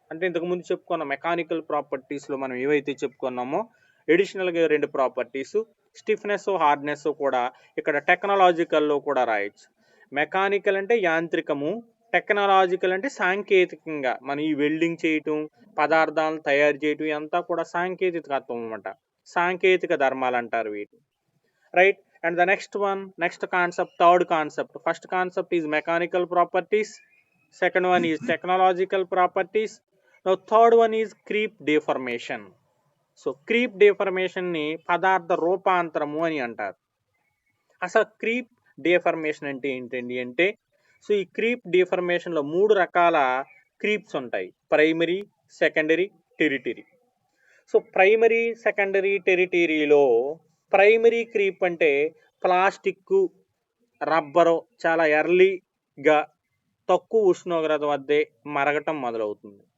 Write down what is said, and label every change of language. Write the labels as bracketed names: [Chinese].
[Telugu] అంటే ఇంతకుముందు చెప్పుకున్న మెకానికల్ ప్రాపర్టీస్లో మనం ఏవైతే చెప్పుకున్నామో ఎడిషనల్గా రెండు ప్రాపర్టీస్ స్టిఫ్నెస్, హార్డ్నెస్ కూడా ఇక్కడ టెక్నాలజికల్లో కూడా రాయొచ్చు. మెకానికల్ అంటే యాంత్రికము, టెక్నాలజికల్ అంటే సాంకేతికంగా మనం ఈ వెల్డింగ్ చేయటం, పదార్థాలను తయారు చేయటం అంతా కూడా సాంకేతికత్వం అన్నమాట. సాంకేతిక ధర్మాలు అంటారు వీటి. Right. [English] And the next concept, third concept. First concept is mechanical properties. Second one is technological properties. Now third one is creep deformation. [Telugu] So creep deformation ని పదార్థ రూపాంతరము అని అంటారు. అసలు క్రీప్ డిఫర్మేషన్ అంటే ఏంటండి అంటే, సో ఈ క్రీప్ డిఫర్మేషన్లో మూడు రకాల క్రీప్స్ ఉంటాయి: primary, secondary, territory. So primary, secondary, టెరిటరీలో primary creep అంటే ప్లాస్టిక్, రబ్బరు చాలా ఎర్లీగా తక్కువ ఉష్ణోగ్రత వద్దే మరగటం మొదలవుతుంది.